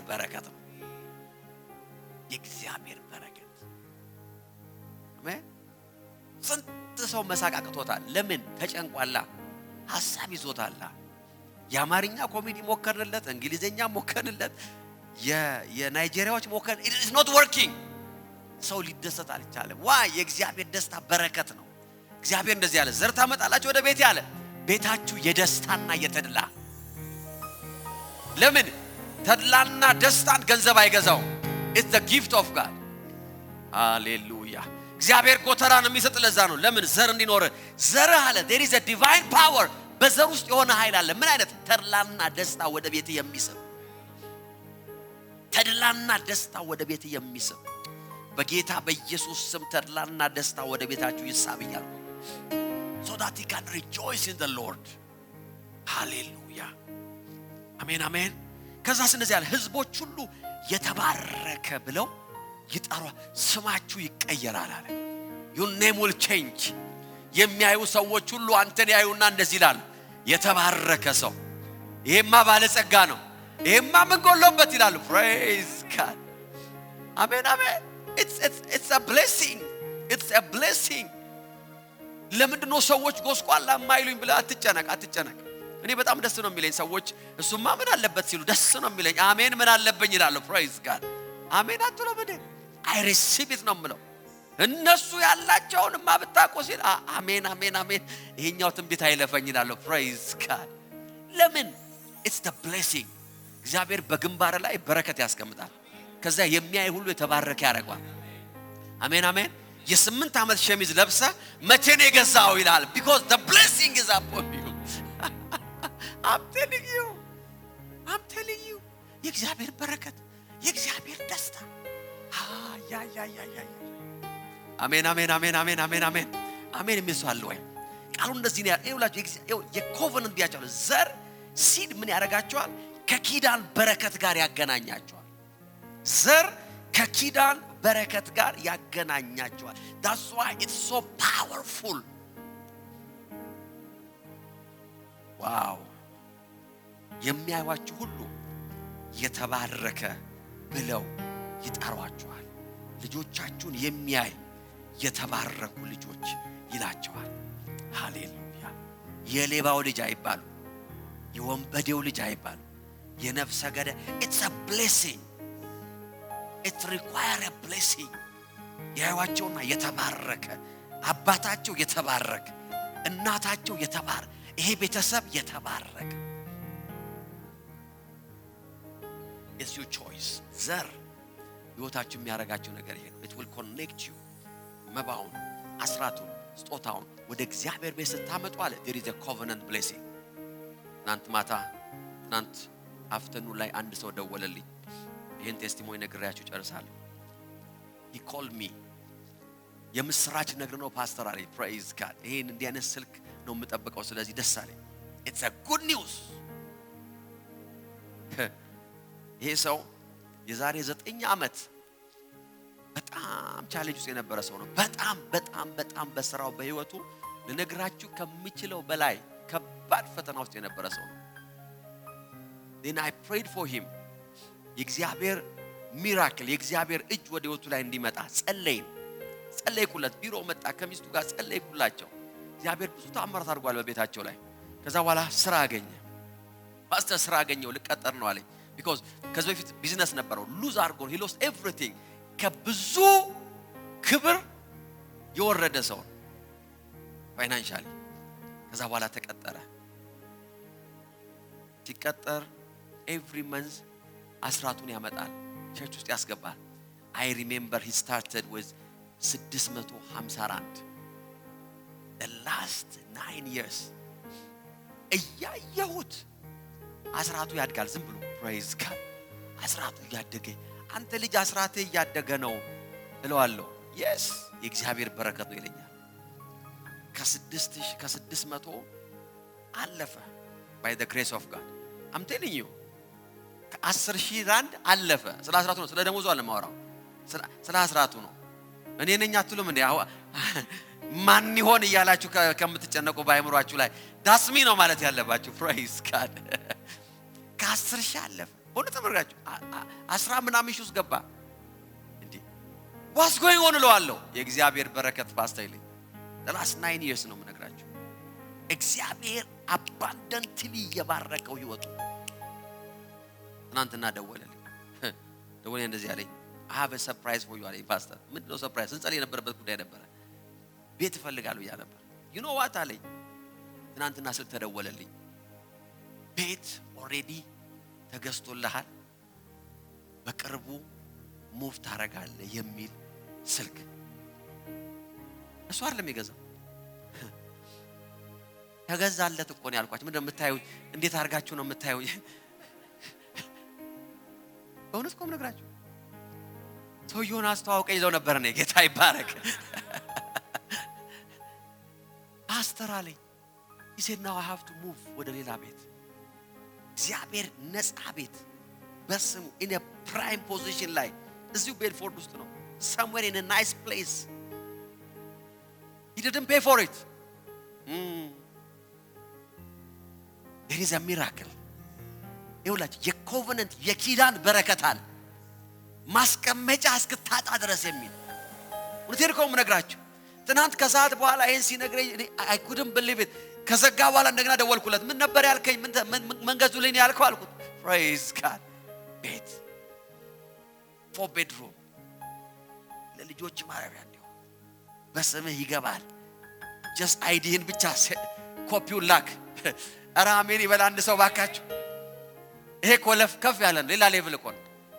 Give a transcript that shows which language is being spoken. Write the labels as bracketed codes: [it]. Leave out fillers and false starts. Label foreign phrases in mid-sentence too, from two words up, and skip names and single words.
[am] በረከት ነው የእግዚአብሔር በረከት አሜን ስንት ሰው መሳቃቅቶታል ለምን ተጨንቋላ ሐሳብ ይዞታል የአማርኛ ኮሜዲ ሞከርንለት እንግሊዘኛ ሞከርንለት የናይጄሪያዎች ሞከር [en] it is not working [am] ሰው ሊደሰት አልቻለም why የእግዚአብሔር ደስታ በረከት ነው እግዚአብሔር እንደዚህ ያለ ዘር ታመጣላችሁ ወደ ቤት ያለ ቤታችሁ የደስታና የተድላ ለምን ተድላና ደስታን ገንዘብ አይገዛው [en] it's the gift of God hallelujah [am] እግዚአብሔር ጎተራን የሚሰጥ ለዛ ነው ለምን ዘር እንዲኖር ዘር አለ [en] there is a divine power [am] በዘር ውስጥ የሆነ ኃይል አለ ምን አይነት ተድላና ደስታ ወደ ቤት የሚስብ ተድላና ደስታ ወደ ቤት የሚስብ በጌታ በኢየሱስ ስም ተድላና ደስታ ወደ ቤታችሁ ይሳብያል [en] so that you can rejoice in the Lord hallelujah [am] አሜን አሜን ከዛስ እንደዚህ ያለ ህዝቦች ሁሉ የተባረከ ብለው ይጣሩ ስማችሁ ይቀየራል አለ [en] your name will change [am] የሚያዩ ሰዎች ሁሉ አንተን ያዩና እንደዚህ ይላል የተባረከ ሰው ይሄማ ባለጸጋ ነው ይሄማ ምን ጎሎበት ይላል [en] praise God [am] አሜን አሜን [en] it's a blessing [am] ለምንድነው ሰዎች ጎስቋላ ማይሉኝ ብለ አትጨነቅ እኔ በጣም ደስ ነው የሚለኝ ሰዎች እሱማ ምን አለበት ሲሉ ደስ ነው የሚለኝ አሜን ምን አለበኝ ይላል [en] praise God [am] አሜን አትሎ በደ [en] I receive it [am] ነው የምለው እነሱ ያላቸውን ማብታቆ ሲል አሜን አሜን አሜን ይሄኛው ትንቢት አይለፈኝ ይላል [en] praise God [am] ለምን [en] it's the blessing [am] እግዚአብሔር በግንባር ላይ በረከት ያስቀምጣል ከዛ የሚያይ ሁሉ የተባረከ ያረጋል አሜን አሜን የ8 አመት ሸሚዝ ለብሰ መቼ ነው የገዛው ይላል [en] because the blessing is upon you I'm telling you [am] የእግዚአብሔር በረከት አሜን አሜን አሜን አሜን አሜን አሜን አሜን የሚሰዋል ወይ ቃሉ እንደዚህ ነው ያላችሁ የኮቨናንት ቢያቻው ዘር ሲድ ምን ያረጋቸዋል ከኪዳን በረከት ጋር ያገናኛቸዋል ዘር ከኪዳን በረከት ጋር ያገናኛቸዋል [en] that's why it's so powerful [am] wow የሚያዩዋችሁ ሁሉ የተባረከ ብለው ይጠሯቸዋል ልጆቻችሁን የሚያይ የተባረኩ ልጆች ይላቸዋል ሃሌሉያ የሌባው ልጅ አይባሉ የወንበዴው ልጅ አይባሉ የነፍሰ ገዳይ [en] it's a blessing it requires a blessing [am] ያዩዋቸውና የተባረከ አባታቸው የተባረከ እናታቸው የተባረከ ይሄ ቤተሰብ የተባረከ [en] it's your choice [am] ዘር ህይወታችሁ የሚያረጋችሁ ነገር ይሄ ነው [en] it will connect you [am] መባውን አስራቱን ስጦታውን ወደ እግዚአብሔር ቤት ስታመጡ አለ [en] there is a covenant blessing [am] ትናንት አፍተርኑን ላይ አንድ ሰው ደወለልኝ ይሄን ቴስቲሞኒ ነግሬያችሁ ጨርሳለሁ [en] he called me [am] የምስራች ነገር ነው ፓስተር አለኝ [en] praise God [am] ይሄን እንዲያነስ ስልክ ነው የምጠብቀው ስለዚህ ደስ አለኝ [en] it's a good news [am] ይሄ ሰው የዛሬ 9 ዓመት በጣም ቻሌንጅ ውስጥ የነበረ ሰው ነው በጣም በስራው በህይወቱ ለነግራችሁ ከሚችለው በላይ ከባድ ፈተና ውስጥ የነበረ ሰው ነው [en] then I prayed for him [am] የእግዚአብሔር ሚራክል የእግዚአብሔር እጅ ወደ ህይወቱ ላይ እንዲመጣ ጸለይኩለት ቢሮ መጣ ከሚስቱ ጋር ጸለይኩላቸው እግዚአብሔር ብዙ ተአምራት አድርጓል በቤታቸው ላይ ከዛ በኋላ ስራ አገኘ ፓስተር ስራ አገኘው ልቀጠር ነው አለኝ because ከዚህ በፊት ቢዝነስ ነበረው ሉዝ አድርጎ [en] he lost everything [am] ከብዙ ክብር የወረደ ሰው ፋይናንሻሊ ከዛ በኋላ ተቀጠረ ሲቀጠር [en] every month [am] አስራቱን ያመጣል ቸርች ውስጥ ያስገባል [en] I remember he started with 654 the last 9 years [am] እያየሁት አስራቱ ያድጋል ዝም ብሎ [en] praise God [am] አስራቱ ያደገ አንተ ልጅ አስራቴ ያደገ ነው እለዋለሁ yes የእግዚአብሔር በረከት ነው ይለኛል ከ600 አለፈ [en] by the grace of God I'm telling you [am] ከ10,000 ራንድ አለፈ ስለ አስራቱ ነው ስለ ደሞዙ አለማወራው ስለ አስራቱ ነው እኔ ነኝ አትሉም እንዴ ማን ይሆን ይያላችሁ ከምትጨነቁ ባይምሯችሁ ላይ ዳስሚ ነው ማለት ያለባችሁ [en] praise God [am] ከ10,000 አለፈ ወደ ተመረጋችሁ 10 ምናምን ሺህ ውስጥ ገባ እንዴ [en] what's going on [am] እለዋለሁ የእግዚአብሔር በረከት ፓስተይልኝ [en] the last 9 [am] years ነው የምነግራችሁ እግዚአብሔር abundantly የባረከው ህይወቱ ትናንትና ደወለልኝ እንደዚህ አለኝ [en] I have a surprise for you [am] አለኝ ፓስተር ምንድነው ሰርፕራይዝ እንጸልይ የነበረበት ጉዳይ ነበር ቤት እፈልጋለሁ ያ ነበር [en] you know what [am] አለኝ ትናንትና ስልክ ተደወለልኝ ቤት already ተገዝቶልሃል በቅርቡ ሙቭ ታረጋለህ የሚል ስልክ እሱ አይደለም የገዛው ተገዛለት እኮ ነው ያልኳችሁ ምንድነው የምታዩ እንዴት አርጋችሁ ነው የምታዩ በእውነት ቆም ነግራችሁ ሰውየውን አስተዋውቀኝ ይዘው ነበር ነው ጌታ ይባረክ ፓስተር አለኝ [en] he said now I have to move [am] ወደ ሌላ ቤት እግዚአብሔር ነፃ ቤት በስሙ [en] in a prime position [am] ላይ እዚሁ ቤድፎርድ ውስጥ ነው [en] somewhere in a nice place he didn't pay for it there is a miracle [am] ይኸውላችሁ የኮቨናንት የኪዳን በረከት አለ ማስቀመጫ እስክታጣ ድረስ የሚል ወንቴር ቆም ነግራችሁ ትናንት ከሰዓት በኋላ ይሄን ሲነግረኝ [en] I couldn't believe it [am] ከዘጋ በኋላ እንደገና ደወልኩለት ምን ነበር ያልከኝ ምን ገዙልኝ ያልከው አልኩት [en] praise God [am] ቤት 4 bedroom ለልጆች ማረፊያ ነው በስምህ ይገባል just አይዲህን ብቻ ኮፒውን ላክ አራሜን ይበላ አንድ ሰው ባካችሁ ይሄ ኮለፍ ከፍ ያለ ነው ሌላ ሌቭል እኮ ነው